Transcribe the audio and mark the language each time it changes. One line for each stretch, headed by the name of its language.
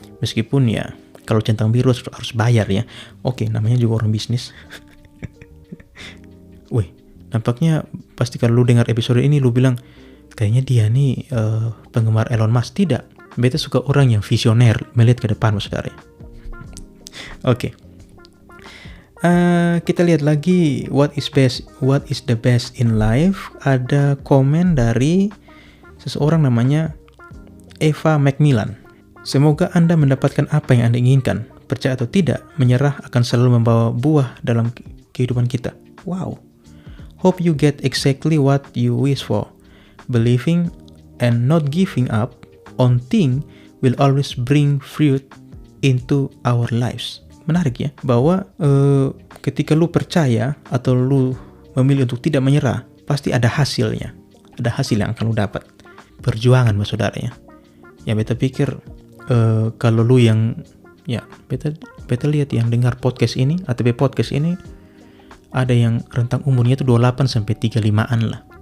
Indonesian: Meskipun ya kalau centang biru harus bayar ya. Oke, namanya juga orang bisnis. Wih, nampaknya pasti kalau lu dengar episode ini lu bilang kayaknya dia nih penggemar Elon Musk. Tidak. Beta suka orang yang visioner, melihat ke depan saudara. Oke. Kita lihat lagi
English: what is the best in life.
Indonesian: Ada komen dari seseorang namanya Eva Macmillan. Semoga Anda mendapatkan apa yang Anda inginkan. Percaya atau tidak, menyerah akan selalu membawa buah dalam kehidupan kita. Wow.
English: Hope you get exactly what you wish for. Believing and not giving up on thing will always bring fruit into our lives.
Indonesian: Menarik ya, bahwa ketika lu percaya atau lu memilih untuk tidak menyerah, pasti ada hasilnya. Ada hasil yang akan lu dapat. Perjuangan saudara ya. Ya beta pikir kalau lu yang ya beta lihat yang dengar podcast ini, ATP Podcast ini, ada yang rentang umurnya itu 28 sampai 35-an lah.